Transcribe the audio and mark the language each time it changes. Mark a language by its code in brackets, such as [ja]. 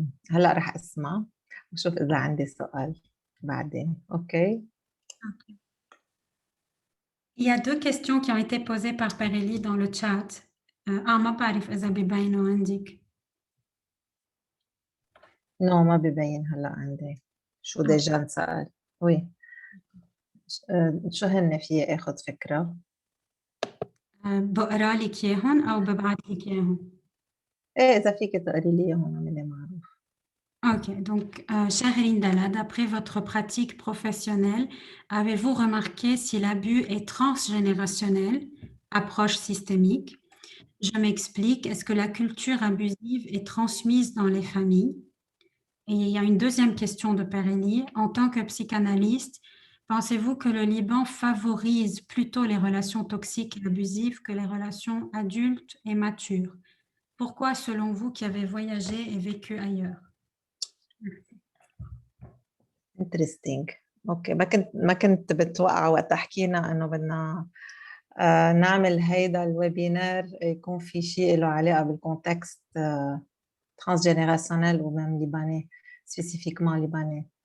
[ar] هلأ رح أسمع وشوف إذا عندي سؤال بعدين. أوكي. [fr] Il y a 2 questions qui ont été posées par Père Elie dans le chat. [ar] ما بعرف إذا ببينوا عندك. نو ما ببين هلا عندي. شو ديجا انسأل؟ وي. شو هن فيي اخذ فكرة؟ بقرا لك اياهم او ببعث لك اياهم. ايه اذا فيك تقري لي اياهم اعملي معروف. [fr] Ok, donc, chère Lindala, d'après votre pratique professionnelle, avez-vous remarqué si l'abus est transgénérationnel, approche systémique? Je m'explique, est-ce que la culture abusive est transmise dans les familles? Et il y a une deuxième question de Père Elie. En tant que psychanalyste, pensez-vous que le Liban favorise plutôt les relations toxiques et abusives que les relations adultes et matures? Pourquoi, selon vous, qui avez voyagé et vécu ailleurs? [en] Interesting. [ar] اوكي ما كنت بتوقع وقت حكينا انه بدنا نعمل هيدا الويبينار يكون في شيء له علاقه بالكونتكست [fr] transgénérationnel ou même libanais, spécifiquement libanais.